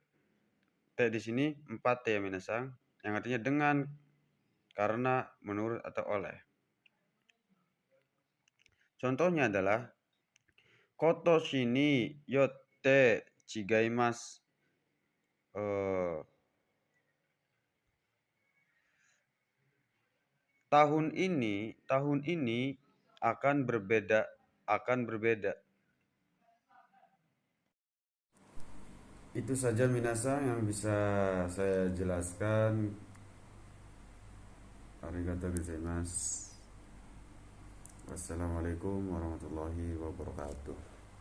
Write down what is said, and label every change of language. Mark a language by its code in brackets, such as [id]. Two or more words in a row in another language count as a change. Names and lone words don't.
[id] T di sini 4T ya minasang, yang artinya dengan, karena, menurut atau oleh. Contohnya adalah [ja] 今年によって違います. [id] Tahun ini akan berbeda. Itu saja minasang yang bisa saya jelaskan. [ja] ありがとうございます. [ar] والسلام عليكم ورحمة الله وبركاته.